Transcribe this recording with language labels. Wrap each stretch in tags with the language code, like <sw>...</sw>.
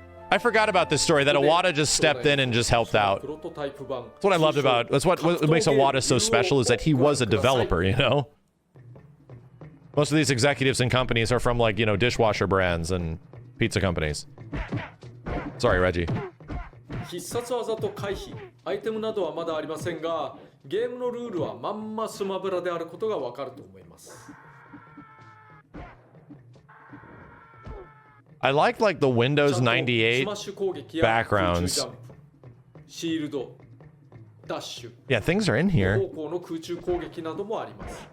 <en>I forgot about this story, that Iwata just stepped in and just helped out. That's what I loved about. That's what makes Iwata so special, is that he was a developer, Most of these executives and companies are from like, dishwasher brands and pizza companies. Sorry, Reggie.</en> <ja>必殺技と回避、アイテムなどはまだありませんが、ゲームのルールはまんまスマブラであることがわかると思います。</ja> <en>I like the Windows 98 backgrounds.</en> <ja>シールド、ダッシュ。</ja> <en>Yeah, things are in here.</en> <ja>方向の空中攻撃などもあります。</ja>